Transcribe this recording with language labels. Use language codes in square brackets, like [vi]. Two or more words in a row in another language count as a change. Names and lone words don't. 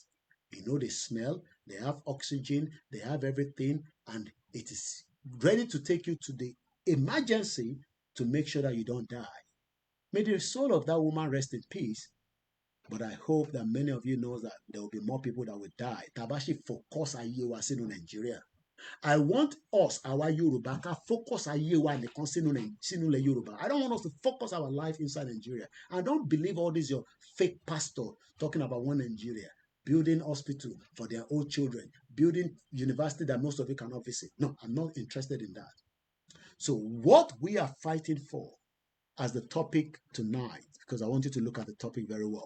[en] They smell, they have oxygen, they have everything, and it is ready to take you to the emergency to make sure that you don't die. May the soul of that woman rest in peace. But I hope that many of you know that there will be more people that will die. [yo] Tabashi focus aye wa sínú Nigeria. [en] I want us, our Yoruba, to focus [yo] aye wa nìkan sínú le Yoruba. [en] I don't want us to focus our life inside Nigeria. And don't believe all this your fake pastor talking about one Nigeria, building hospital for their own children, building university that most of you cannot visit. No, I'm not interested in that. So what we are fighting for as the topic tonight, because I want you to look at the topic very well.